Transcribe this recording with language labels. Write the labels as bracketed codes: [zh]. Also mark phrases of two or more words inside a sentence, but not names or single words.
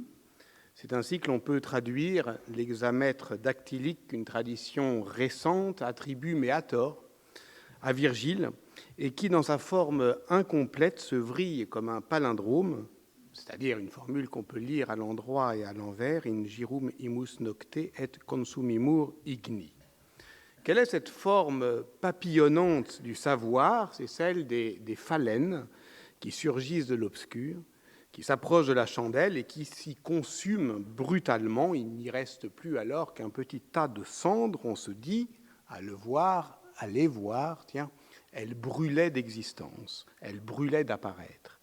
[fr] C'est ainsi que l'on peut traduire l'hexamètre dactylique qu'une tradition récente attribue, mais à tort, à Virgile, et qui, dans sa forme incomplète, se vrille comme un palindrome, c'est-à-dire une formule qu'on peut lire à l'endroit et à l'envers, [la] in girum imus nocte et consumimur igni. [fr] Quelle est cette forme papillonnante du savoir? C'est celle des phalènes qui surgissent de l'obscur, qui s'approchent de la chandelle et qui s'y consument brutalement. Il n'y reste plus alors qu'un petit tas de cendres. On se dit, à le voir, à les voir, tiens, elles brûlaient d'existence, elles brûlaient d'apparaître.